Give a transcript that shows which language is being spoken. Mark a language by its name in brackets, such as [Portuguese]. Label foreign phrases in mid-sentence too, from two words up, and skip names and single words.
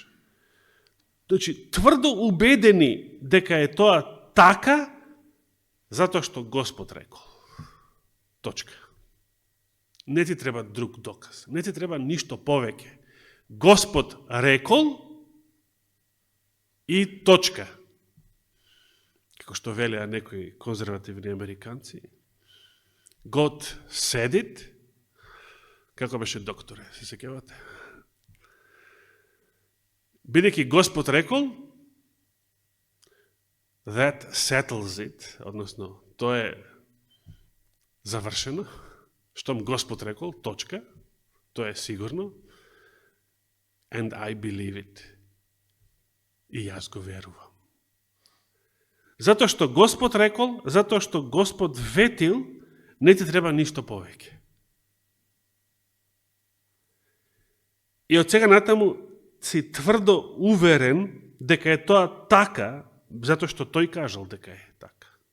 [Macedonian] Значи, тврдо убедени дека е тоа така, затоа што Господ рекол. Точка. Не ти треба друг доказ. Не ти треба ништо повеќе. Господ рекол и точка. Како што велеа некои конзервативни американци. [English] God said it. [Macedonian] Како беше докторе, се сеќавате? Бидејќи Господ рекол, [English] that settles it, [Macedonian] односно, тоа е завршено. Штом Господ рекол, точка, тоа е сигурно. [English] And I believe it. [Macedonian] И јас го верувам. Затоа што Господ рекол, затоа што Господ ветил, не ти треба ништо повеќе. И од сега натаму си тврдо уверен дека е тоа така, затоа што тој кажал дека е така.